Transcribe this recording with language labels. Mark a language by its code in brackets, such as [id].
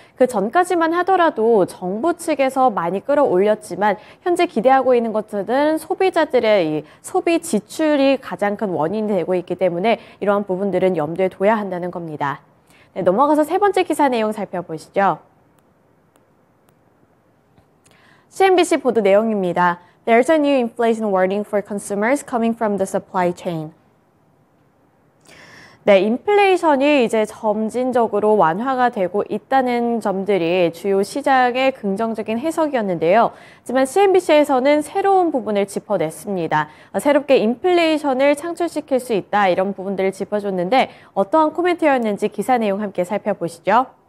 [ko] 그 전까지만 하더라도 정부 측에서 많이 끌어올렸지만 현재 기대하고 있는 것들은 소비자들의 이 소비 지출이 가장 큰 원인이 되고 있기 때문에 이러한 부분들은 염두에 둬야 한다는 겁니다. 네, 넘어가서 세 번째 기사 내용 살펴보시죠. CNBC 보도 내용입니다. [en] There's a new inflation warning for consumers coming from the supply chain. [ko] 네, 인플레이션이 이제 점진적으로 완화가 되고 있다는 점들이 주요 시장의 긍정적인 해석이었는데요. 하지만 CNBC에서는 새로운 부분을 짚어냈습니다. 새롭게 인플레이션을 창출시킬 수 있다, 이런 부분들을 짚어줬는데 어떠한 코멘트였는지 기사 내용 함께 살펴보시죠.